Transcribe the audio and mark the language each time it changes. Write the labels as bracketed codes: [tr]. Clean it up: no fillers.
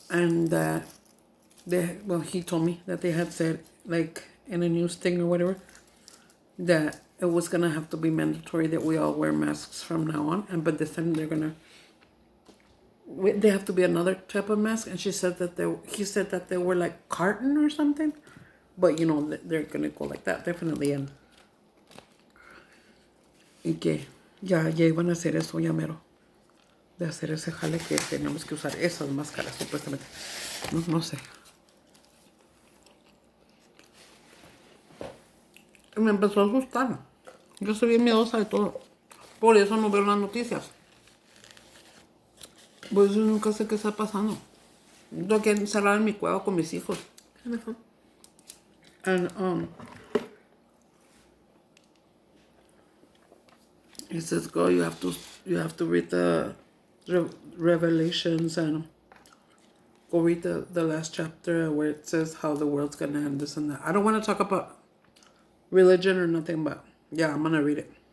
[en] And that he told me that they had said, like in a news thing or whatever, that it was going to have to be mandatory that we all wear masks from now on. But this time they have to be another type of mask. And he said that they were like carton or something. But, you know, they're going to go like that, definitely. [es] And y que ya iban a hacer eso, ya mero. De hacer ese jale que tenemos que usar esas máscaras, supuestamente. No sé. Me empezó a asustar. Yo soy bien miedosa de todo. Por eso no veo las noticias. Por eso nunca sé qué está pasando. Tengo que encerrar en mi cueva con mis hijos. [en] And it says, "Go, you have to read the Revelations and go read the last chapter where it says how the world's gonna end, this and that." I don't want to talk about religion or nothing, but yeah, I'm gonna read it.